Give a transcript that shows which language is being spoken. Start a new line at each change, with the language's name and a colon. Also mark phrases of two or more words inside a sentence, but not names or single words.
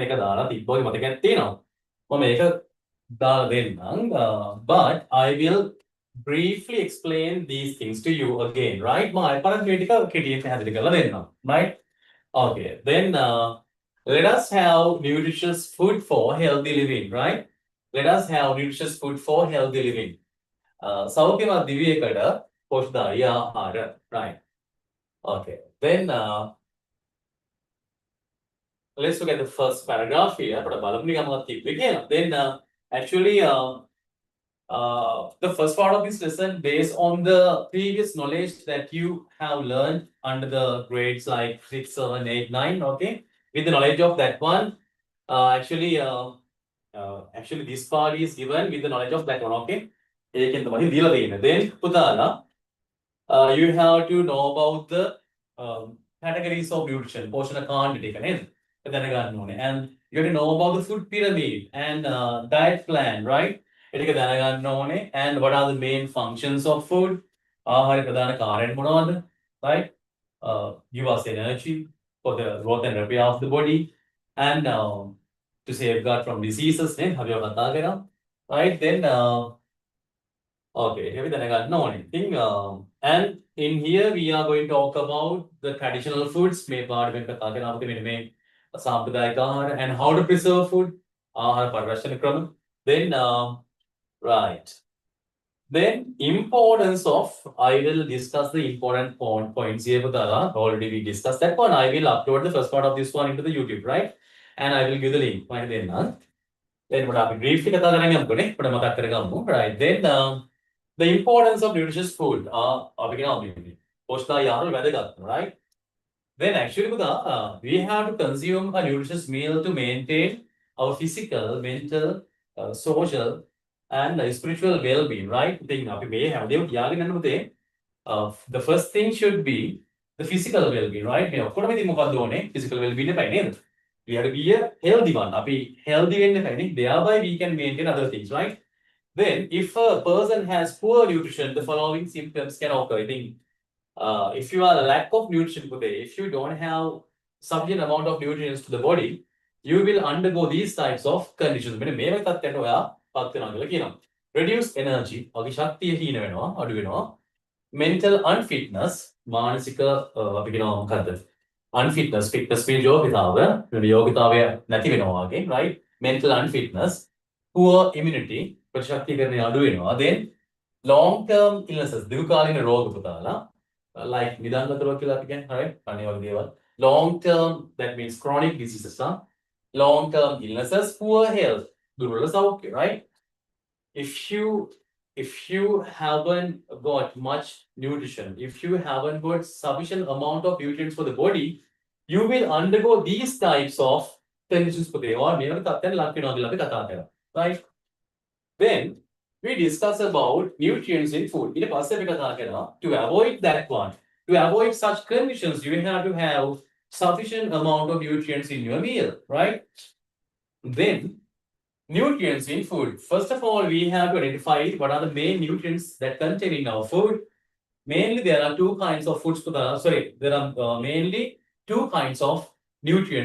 English: But I will briefly explain these things to you again, right? Right? Okay, then let us have nutritious food for healthy living, right? Let us have nutritious food for healthy living.
Sinhala: සෞඛ්‍යවත් දිවියකට පෝෂ්‍යදායී ආහාර,
English: right? Okay, then let's look at the first paragraph here. Then actually the first part of this lesson based on the previous knowledge that you have learned under the grades like 6, 7, 8, 9. Okay, with the knowledge of that one, actually this part is given with the knowledge of that one. Okay. Then පුතාලා you have to know about the categories of nutrition, portion quantity
Sinhala: එක නේද? දැනගන්න ඕනේ.
English: And you have to know about the food pyramid and diet plan, right?
Sinhala: ඒක දැනගන්න ඕනේ.
English: And what are the main functions of food?
Sinhala: ආහාර ප්‍රධාන කාර්යයන් මොනවද?
English: Right? Give us energy for the growth and repair of the body and to safeguard from diseases
Sinhala: නේ අපි ඔය කතා කරා.
English: Right? Then okay, everything I got no anything. And in here we are going to talk about the traditional foods made by and how to preserve food. Then right. Then importance of, I will discuss the important points here. Already we discussed that one. I will upload the first part of this one into the YouTube, right? And I will give the link. Then what happened? Briefly, right? Then the importance of nutritious food.
Sinhala: පෝෂ්ඨාය ආහාර වැදගත්,
English: right? Then actually we have to consume a nutritious meal to maintain our physical, mental, social and spiritual well-being, right?
Sinhala: ඉතින් අපි මේ හැමදේම කියාගෙන යන්න පුතේ.
English: The first thing should be the physical well-being, right?
Sinhala: මේ ඔක්කොම ඉතින් මොකක්ද ඕනේ?
English: Physical well-being
Sinhala: එකයි නේද?
English: We have to be a healthy one.
Sinhala: අපි healthy වෙන්න එපායි.
English: Thereby we can maintain other things, right? Then if a person has poor nutrition, the following symptoms can occur. I think if you are a lack of nutrition today, if you don't have sufficient amount of nutrients to the body, you will undergo these types of conditions.
Sinhala: මෙන්න මේ වගේ තත්ත්වයකට ඔයා පත් වෙනවා කියලා කියනවා.
English: Reduced energy,
Sinhala: ඔගේ ශක්තිය හීන වෙනවා, අඩු වෙනවා.
English: Mental unfitness,
Sinhala: මානසික අපි කියනවා මොකද්ද?
English: Unfitness, fitness means
Sinhala: යෝගිතාව, යෝගිතාවය නැති වෙනවා වගේ,
English: right? Mental unfitness, poor immunity,
Sinhala: ප්‍රතිශක්තිකරණය අඩු වෙනවා.
English: Then long term illnesses,
Sinhala: දීර්ඝකාලීන රෝග පුතාලා, like නිදාගත රෝග කියලා අපි කියන්නේ, right? අනේ වගේ දේවල්.
English: Long term, that means chronic diseases, long term illnesses, poor health,
Sinhala: දුර්වල සෞඛ්‍ය,
English: right? If you haven't got much nutrition, if you haven't got sufficient amount of nutrients for the body, you will undergo these types of conditions for the or
Sinhala: මේවල තත්ත්වයන් ලක් වෙනවා කියලා අපි කතා කරා,
English: right? Then we discuss about nutrients in food.
Sinhala: ඊට පස්සේ අපි කතා කරනවා
English: to avoid that one. To avoid such conditions, you have to have sufficient amount of nutrients in your meal, right? Then nutrients in food. First of all, we have to identify what are the main nutrients that contain in our food. Mainly, there are two kinds of foods. There are mainly two kinds of nutrients.